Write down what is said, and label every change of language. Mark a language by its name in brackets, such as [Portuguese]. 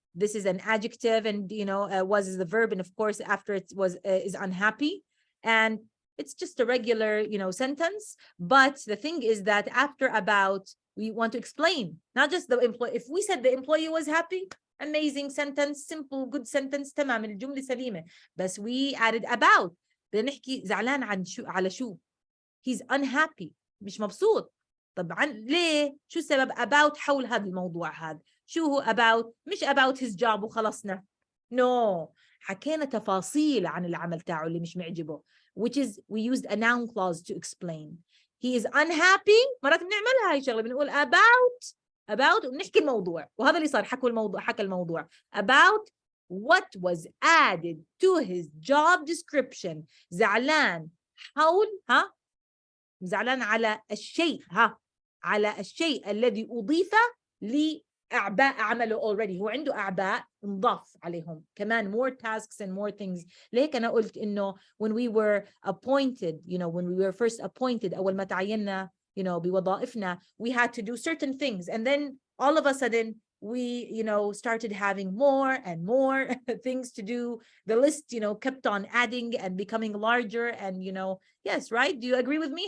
[English] This is an adjective, and was is the verb, and of course after it was is unhappy, and it's just a regular sentence. But the thing is that after about, we want to explain, not just the employee. If we said the employee was happy, amazing sentence, simple, good sentence, [Arabic] تمام، الجملة سليمة. بس [English] we added about. [Arabic] بدنا نحكي زعلان عن شو، على شو. [English] He's unhappy، [Arabic] مش مبسوط. طبعا ليه؟ شو السبب؟ about حول هذا الموضوع هذا. شو هو about؟ مش [English] about his job [Arabic] وخلصنا. [English] No. [Arabic] حكينا تفاصيل عن العمل تاعه اللي مش معجبه. [English] Which is, we used a noun clause to explain. He is unhappy. [Arabic] مرات بنعملها هاي الشغلة، بنقول about وبنحكي الموضوع، وهذا اللي صار. حكى الموضوع [English] about what was added to his job description. [Arabic] زعلان حول زعلان على الشيء على الشيء الذي أضيف لأعباء عمله [English] already. [Arabic] هو عنده أعباء انضاف عليهم كمان [English] more tasks and more things. [Arabic] لهيك أنا قلت إنه [English] when we were appointed, when we were first appointed، [Arabic] أول ما تعيننا بوظائفنا, [English] we had to do certain things, and then all of a sudden we started having more and more things to do. The list kept on adding and becoming larger, and yes, right? Do you agree with me?